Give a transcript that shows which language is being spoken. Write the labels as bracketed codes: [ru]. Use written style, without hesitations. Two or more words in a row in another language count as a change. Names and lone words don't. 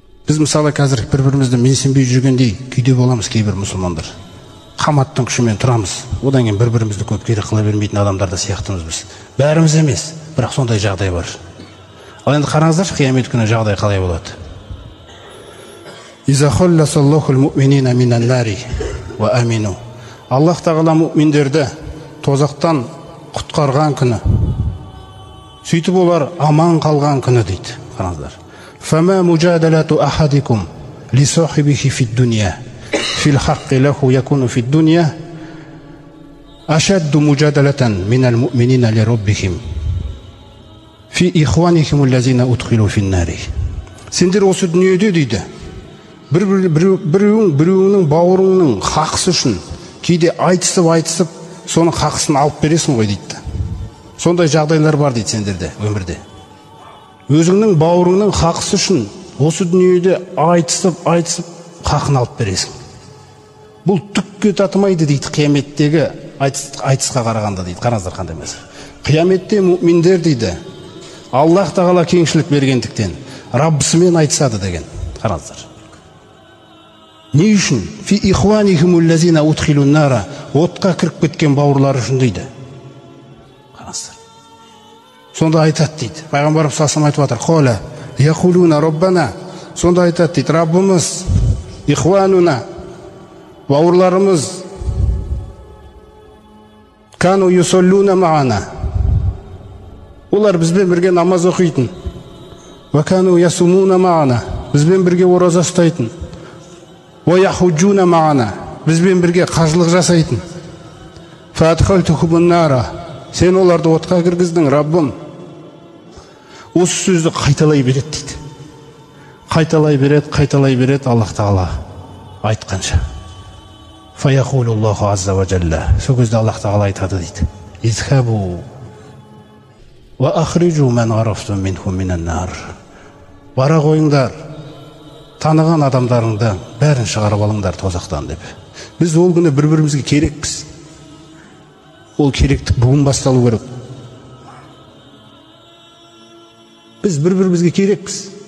[kk] Біз мысалы қазір бір-бірімізді менсінбей жүргендей күйде боламыз кейбір мұсылмандар. Қаматтың күшімен тұрамыз. Одан кейін бір-бірімізді көп керек қыла бермейтін адамдар да сияқтымыз біз. Бәріміз емес, бірақ сондай жағдай бар. Ал енді қараңыздаршы, қиямет күні жағдай қалай болады? [ar] إذا خلص الله المؤمنين من النار وأمنوا. [kk] Аллах тағала муъминдерді тозақтан құтқарған күні, сөйтіп олар аман қалған күні дейді. Қараңыздар. [ar] فما مجادلة أحدكم لصاحبه في الدنيا في الحق له يكون في الدنيا أشد مجادلة من المؤمنين لربهم في إخوانهم الذين أدخلوا النار. [kk] Сендер осы дүниеде дейді, біреуінің бауырыңның хақысы үшін кейде айтысып соның хақысын алып бересің ғой дейді. Сондай жағдайлар бар дейді сендерде өмірде. Өзіңнің бауырыңның хақысы үшін осы дүниеде айтысып хақын алып бересің. Бұл түкке татымайды дейді қияметтегі айтысқа қарағанда дейді. Қараңыздар қандай мәселе. Қияметте мүминдер дейді, Аллах тағала кеңшілік бергендіктен Раббысымен айтысады деген. Қараңыздар. Не үшін? [ar] في إخوانهم الذين أدخلوا النار. [kk] Отқа кіріп кеткен бауырлары үшін дейді. Қараңыздар. Сонда айтады дейді. Пайғамбарымыз саллаллаху айтып жатыр. [ar] قال يقولون ربنا. [kk] Сонда айтады дейді. [ar] Раббымыз, ихвануна, бауырларымыз, كانوا يصلون معنا. [kk] Олар бізбен бірге намаз оқитын. [ar] وكانوا يصومون معنا. [kk] Бізбен бірге ораза ұстайтын. [ar] ويحجون معنا. [kk] Бізбен бірге қажылық жасайтын. [ar] فأدخلتهم النار. [kk] Сен оларды отқа кіргіздің, Раббым. Осы сөзді қайталай береді дейді. Қайталай береді Аллах тағала айтқанша. [ar] فيقول الله عز وجل. [kk] Сол кезде Аллах тағала айтады дейді. [ar] اذهبوا وأخرجوا من عرفتم منهم من النار. [kk] Бара қойыңдар, таныған адамдарыңды бәрін шығарып алыңдар тозақтан деп. Біз ол күні бір-бірімізге керекпіз. Ол керектік бүгін басталу керек. Біз бір-бірімізге керекпіз.